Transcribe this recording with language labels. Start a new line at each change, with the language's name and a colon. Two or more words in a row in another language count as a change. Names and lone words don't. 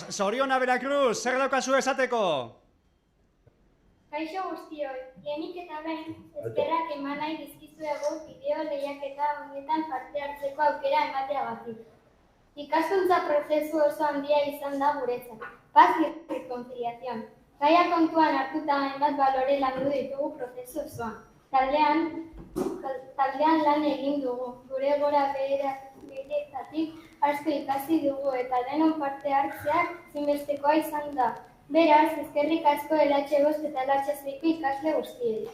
Basque: Zoriona Veracruz, zer daukazu esateko? Kaixo guztioi, lehenik eta behin, eskerrak eman nahi dizkizuegu bideo lehiaketa honetan parte hartzeko aukera emateagatik. Ikaskuntza prozesu oso handia izan da guretzat.
Spanish: Paz y reconciliación.
Basque: Gaia kontuan hartuta hainbat balore landu ditugu prozesu osoan. Taldean lan egin dugu, gure gora beheretatik asko ikasi dugu eta denon parte hartzeak zinbestekoa izan da. Beraz, eskerrik asko LH5 eta LH6ko ikasle guztiei.